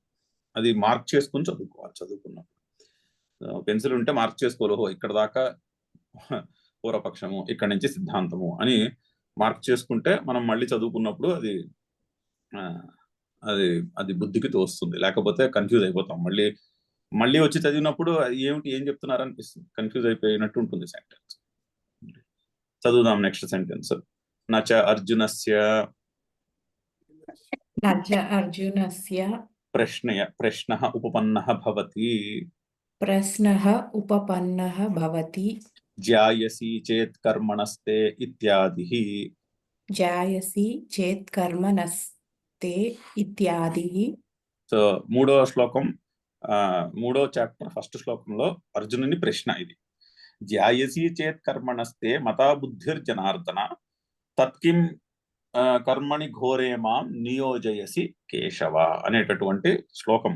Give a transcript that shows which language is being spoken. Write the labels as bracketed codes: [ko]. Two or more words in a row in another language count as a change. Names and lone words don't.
[te] అది మార్క్ చేసుకుని చదువుకున్నప్పుడు పెన్సిల్ ఉంటే మార్క్ చేసుకోవాలి, ఇక్కడ దాకా పూర్వపక్షము ఇక్కడ నుంచి సిద్ధాంతము అని మార్క్ చేసుకుంటే మనం మళ్ళీ చదువుకున్నప్పుడు అది బుద్ధికి తోస్తుంది. లేకపోతే కన్ఫ్యూజ్ అయిపోతాం. మళ్ళీ మళ్ళీ వచ్చి చదివినప్పుడు అది ఏమిటి ఏం చెప్తున్నారు అనిపిస్తుంది, కన్ఫ్యూజ్ అయిపోయినట్టు ఉంటుంది సెంటెన్స్. చదువుదాం [en] next sentence. [sa] నచ అర్జునస్య न च अर्जुनस्य ప్రశ్నః ఉపపన్నః భవతి प्रश्नः उपपन्नः भवति జ్యాయసి చేత్ కర్మణస్తే ఇత్యాదిః. जायसि चेत् कर्मणस्ते इत्यादिः. [te] సో మూడవ శ్లోకం, మూడో [en] chapter first [te] శ్లోకంలో అర్జునుని ప్రశ్న ఇది. [sa] జ్యాయసి చేత్ కర్మణస్తే మతా బుద్ధిర్జనార్దన తత్కిం కర్మణి ఘోరే మాం నియోజయసి కేశవ [te] అనేటటువంటి శ్లోకము.